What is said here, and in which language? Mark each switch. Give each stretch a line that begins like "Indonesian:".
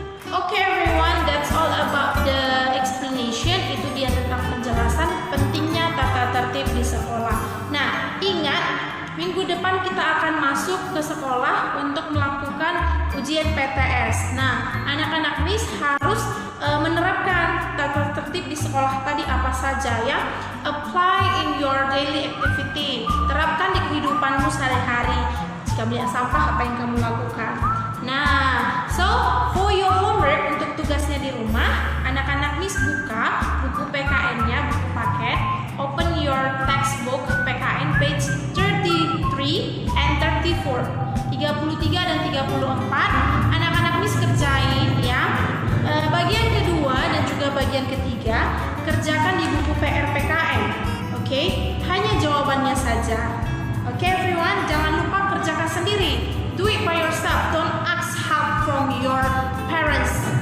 English: Oke, everyone, that's all about the explanation.
Indonesian: Itu dia tentang penjelasan pentingnya tata tertib di sekolah. Nah, ingat, minggu depan kita akan masuk ke ke sekolah untuk melakukan ujian PTS. Nah, anak-anak Miss harus menerapkan tata tertib di sekolah tadi apa saja ya.
English: Apply in your daily activity.
Indonesian: Terapkan di kehidupanmu sehari-hari. Jika melihat sampah, apa yang kamu lakukan? Nah,
English: so for your homework,
Indonesian: untuk tugasnya di rumah, anak-anak Miss buka buku PKN-nya, buku paket.
English: Open your textbook PKN page 33 and 34.
Indonesian: 33 dan 34 anak-anak Miss kerjain ya. Bagian kedua dan juga bagian ketiga kerjakan di buku PR PKN. Oke, hanya jawabannya saja.
English: Oke, everyone,
Indonesian: jangan lupa kerjakan sendiri.
English: Do it by yourself. Don't ask help from your parents.